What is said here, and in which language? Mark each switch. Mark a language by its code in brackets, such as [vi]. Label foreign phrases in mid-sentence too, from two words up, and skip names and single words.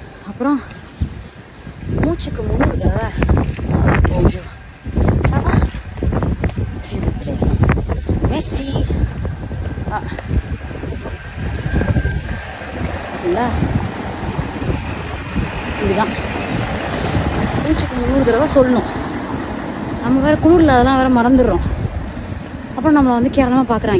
[ta] அப்புறம் மூச்சுக்கு 300 தடவை [fr] bonjour ça va s'il vous plaît merci [ta] இல்லை இப்படிதான் மூச்சுக்கு 300 தடவை சொல்லணும். நம்ம வேறு குளிரில் அதெல்லாம் வேறு மறந்துடுறோம். அப்புறம் நம்மளை வந்து கேவலமாக பார்க்குறாங்க.